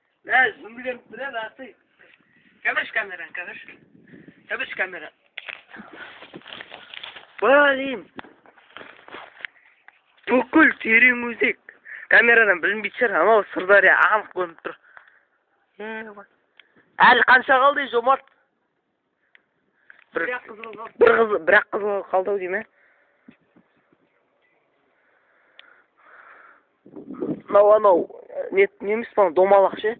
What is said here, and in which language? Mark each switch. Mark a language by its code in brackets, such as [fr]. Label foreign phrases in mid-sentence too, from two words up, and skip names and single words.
[kk] Zum bilen bilen atı. Kamerş kameran, kamerş. Kamerş kamera. Balayım. Бүкіл терең өзек. Камерадан білінбейді шығар, анау Сырдария анық көрініп тұр. Әлі қанша қалды, Жомарт? Бір-ақ қызыл қалды ау деймін. Анау, неміз бана домалақ ше?